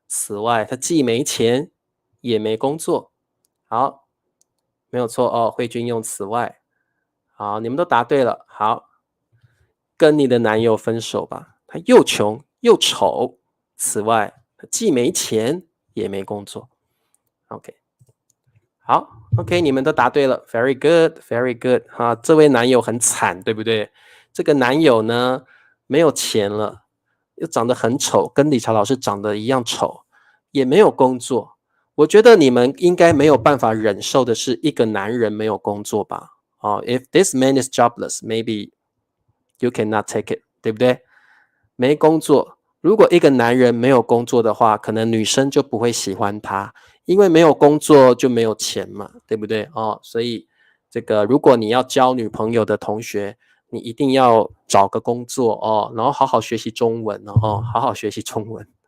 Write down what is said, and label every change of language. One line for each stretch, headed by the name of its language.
Chinese: 此外，他既没钱，也没工作。好，没有错哦。慧君用此外，好，你们都答对了。好，跟你的男友分手吧，他又穷又丑。此外，他既没钱，也没工作。 OK， 好 ，OK， 你们都答对了 ， Very good，Very good。哈，这位男友很惨，对不对？这个男友呢？没有钱了，又长得很丑，跟理查老师长得一样丑，也没有工作。我觉得你们应该没有办法忍受的是一个男人没有工作吧？
English: 哦 ，If this man is jobless, maybe you cannot take it， 对不对？
Chinese: 没工作，如果一个男人没有工作的话，可能女生就不会喜欢他，因为没有工作就没有钱嘛，对不对？哦，所以这个如果你要交女朋友的同学，你一定要找个工作哦，然后好好学习中文哦，好好学习中文。